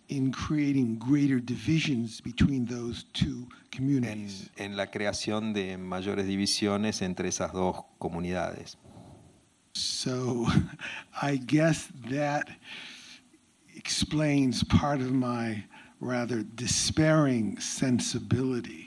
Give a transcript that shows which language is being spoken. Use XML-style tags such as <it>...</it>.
<en>In creating greater divisions between those two communities.</en> <es>En la creación de mayores divisiones entre esas dos comunidades.</es> <en>So I guess that explains part of my rather despairing sensibility.</en>